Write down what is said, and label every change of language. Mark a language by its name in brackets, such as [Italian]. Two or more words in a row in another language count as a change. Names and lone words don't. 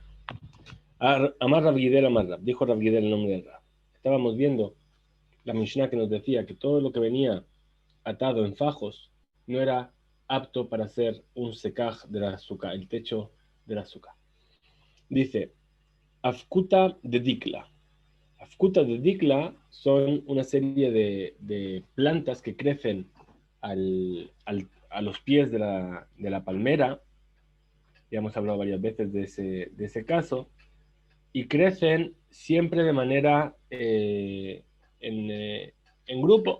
[Aramaic] אמר רב גידל, אמר רב, [Spanish] dijo Rav Gidel el nombre de Rab. Estábamos viendo la Mishnah que nos decía que todo lo que venía atado en fajos no era apto para hacer un sekaj de la Sukkah, el techo de la Sukkah. Dice, [Aramaic] אפקותא דדיקלא. אפקותא דדיקלא [Spanish] son una serie de plantas que crecen a los pies de la palmera. Ya hemos hablado varias veces de ese caso, y crecen siempre de manera en grupo.